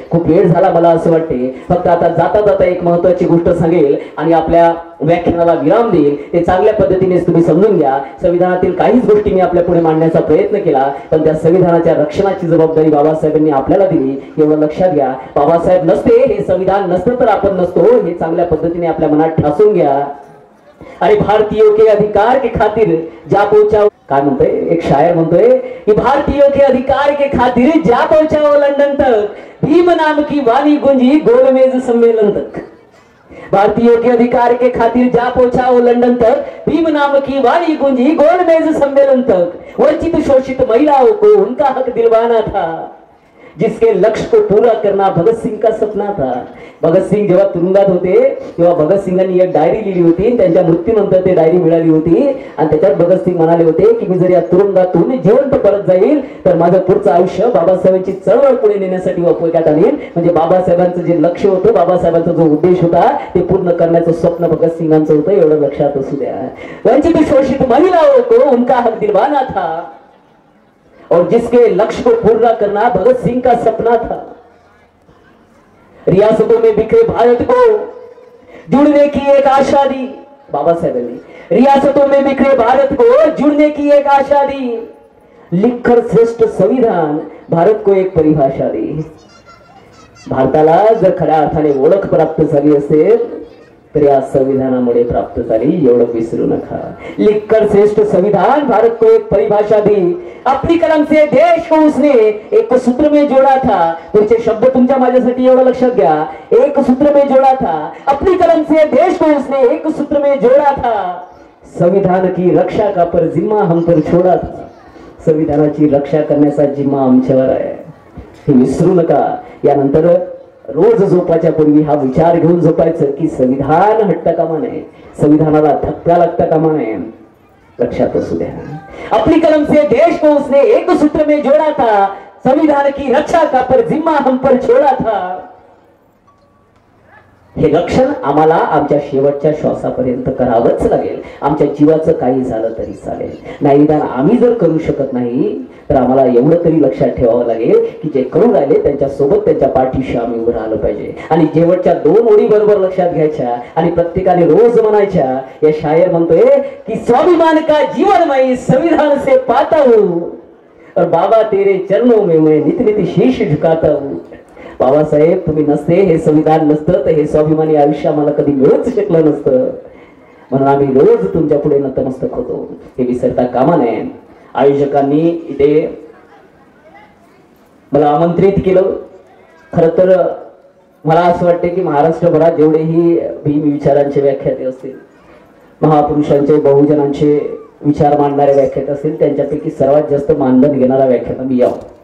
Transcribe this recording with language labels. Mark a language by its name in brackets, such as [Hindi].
[Marathi] खूप वेळ झाला मला असं वाटते, फक्त आता जाता जाता एक महत्वाची गोष्ट सांगेल आणि आपल्या व्याख्यानाला विराम देईल. ते चांगल्या पद्धतीने तुम्ही समजून घ्या. संविधानातील काहीच गोष्टी मी आपल्या पुढे मांडण्याचा प्रयत्न केला, पण त्या संविधानाच्या रक्षणाची जबाबदारी बाबासाहेबांनी आपल्याला दिली, एवढं लक्षात घ्या. बाबासाहेब नसते, हे संविधान नसतं तर आपण नसतो, हे चांगल्या पद्धतीने आपल्या मनात ठासून घ्या. [Hindi] अरे भारतीयों के अधिकार के खातिर जा पहुंचा, [Marathi] काय म्हणतोय एक शायर म्हणतोय कि [Hindi] भारतीयों के अधिकार के खातिर जा पहुंचाओ लंदन तक, भीम नाम की वाणी गूंजी गोलमेज सम्मेलन तक. भारतीयों के अधिकार के खातिर जा पहुंचाओ लंदन तक, भीम नाम की वाणी गूंजी गोलमेज सम्मेलन तक. वंचित शोषित महिलाओं को उनका हक दिलवाना था, जिसके लक्ष्य को पूरा करना भगत सिंह का सपना था. [Marathi] भगत सिंग जेव्हा तुरुंगात होते तेव्हा भगत सिंगांनी एक डायरी लिहिली होती, त्यांच्या मृत्यूनंतर ते डायरी मिळाली होती, आणि त्याच्यात भगत सिंग म्हणाले होते की मी जर या तुरुंगातून जिवंत परत जाईल तर माझं पुढचं आयुष्य बाबासाहेबांची चळवळ पुढे नेण्यासाठी उपयोगात आणेल. म्हणजे बाबासाहेबांचं जे लक्ष्य होतं, बाबासाहेबांचा जो उद्देश होता ते पूर्ण करण्याचं स्वप्न भगत सिंगांचं होतं, एवढं लक्षात असू द्या. [Hindi] वंचित शोषित महिलाओं को उनका हक दिलवाना था और जिसके लक्ष्य को पूरा करना भगत सिंह का सपना था. रियासतों में बिखरे भारत को जुड़ने की एक आशा दी बाबा साहेब ने, रियासतों में बिखरे भारत को जुड़ने की एक आशा दी, लिखकर श्रेष्ठ संविधान भारत को एक परिभाषा दी. [Marathi] भारताला जर खऱ्या अर्थाने ओळख प्राप्त झाली असेल तर या संविधानामुळे प्राप्त झाली, एवढं विसरू नका. [Hindi] लिखकर श्रेष्ठ संविधान भारत को एक परिभाषा दी, अपनी कलम से देश को उसने एक सूत्र में जोड़ा था. [Marathi] तुमचे शब्द तुमच्या माझ्यासाठी एवढं लक्षात घ्या, [Hindi] एक सूत्र में जोड़ा था. अपनी कलम से देश को उसने एक सूत्र में जोड़ा था. संविधान की रक्षा का पर जिम्मा हम पर छोड़ा था. [Marathi] संविधानाची रक्षा करण्याचा जिम्मा आमच्यावर आहे, हे विसरू नका. यानंतर रोज झोपाच्या पूर्वी हा विचार घेऊन झोपायचं की संविधान हट्ट कामा नये, संविधानाला धक्का लागता कामा नये. लक्षात असू द्या. [Hindi] अपनी कलम से देश को उसने एक सूत्र में जोड़ा था. संविधान की रक्षा का पर जिम्मा हम पर छोड़ा था. [Marathi] हे रक्षण आम्हाला आमच्या शेवटच्या श्वासापर्यंत करावंच लागेल. आमच्या जीवाचं काही झालं तरी चालेल. नाही निदान आम्ही जर करू शकत नाही तर आम्हाला एवढं तरी लक्षात ठेवावं लागेल की जे करू राहिले त्यांच्या सोबत त्यांच्या पाठीशी आम्ही उभं राहिलं पाहिजे. आणि शेवटच्या 2 ओळी बरोबर लक्षात घ्यायच्या आणि प्रत्येकाने रोज म्हणायच्या. या शायर म्हणतोय की [Hindi] स्वाभिमान का जीवन मैं संविधान से पाता हूं और बाबा तेरे चरणों में मैं नित नित शीश झुकाता हूं. [Marathi] बाबासाहेब तुम्ही नसते, हे संविधान नसतं तर हे स्वाभिमानी आयुष्य आम्हाला कधी मिळूच शकलं नसतं. म्हणून आम्ही रोज तुमच्या पुढे नतमस्तक होतो, हे विसरता कामा नये. आयोजकांनी इथे मला आमंत्रित केलं. खरं तर मला असं वाटते की महाराष्ट्रभरात जेवढेही भीम विचारांचे व्याख्याते असतील, महापुरुषांचे बहुजनांचे विचार मांडणारे व्याख्याते असतील, त्यांच्यापैकी सर्वात जास्त मानधन घेणारा व्याख्याता मी यावं.